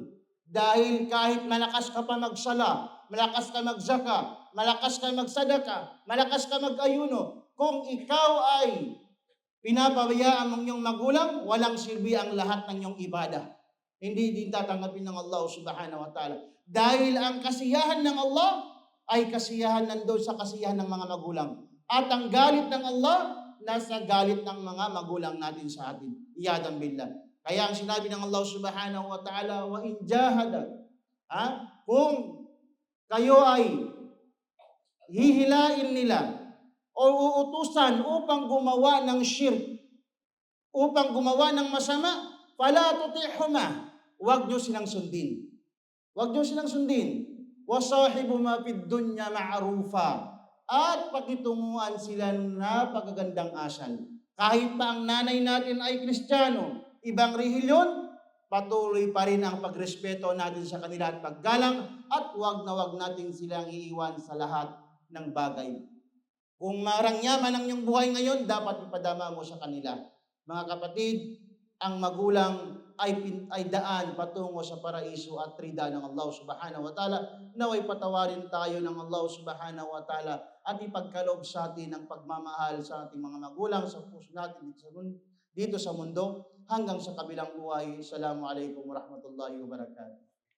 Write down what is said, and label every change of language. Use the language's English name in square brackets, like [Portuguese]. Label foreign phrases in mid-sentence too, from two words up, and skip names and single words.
[Filipino] Dahil kahit malakas ka pa magsala, malakas ka magsaka, malakas ka magsadaka, malakas ka mag-ayuno, kung ikaw ay pinapabayaan ng iyong magulang, walang silbi ang lahat ng iyong ibada. Hindi din tatanggapin ng Allah [Arabic] سبحانه وتعالى. [Filipino] Dahil ang kasiyahan ng Allah ay kasiyahan nandoon sa kasiyahan ng mga magulang. At ang galit ng Allah, nasa galit ng mga magulang natin sa atin. [Arabic] عياذا بالله. [Filipino] Kaya ang sinabi ng Allah [Arabic] سبحانه وتعالى، وإن جاهدا, [Filipino] kung kayo ay hihilain nila o uutusan upang gumawa ng shirk, upang gumawa ng masama, [Arabic] فلا تطعهما, [Filipino] huwag nyo silang sundin. Huwag nyo silang sundin. [Arabic] وصاحبهما في الدنيا معروفا. [Filipino] At pakitunguan sila na pagagandang asal. Kahit pa ang nanay natin ay Kristiyano, ibang relihiyon, patuloy pa rin ang pagrespeto natin sa kanila at paggalang, at huwag na huwag natin silang iiwan sa lahat ng bagay. Kung marangyaman ang iyong buhay ngayon, dapat ipadama mo sa kanila. Mga kapatid, ang magulang ay daan patungo sa paraiso at rida ng Allah [Arabic] سبحانه وتعالى. [Filipino] Naway patawarin tayo ng Allah [Arabic] سبحانه وتعالى [Filipino] at ipagkaloob sa atin ang pagmamahal sa ating mga magulang sa puso natin dito sa mundo hanggang sa kabilang buhay. [Arabic] السلام عليكم ورحمة الله وبركاته.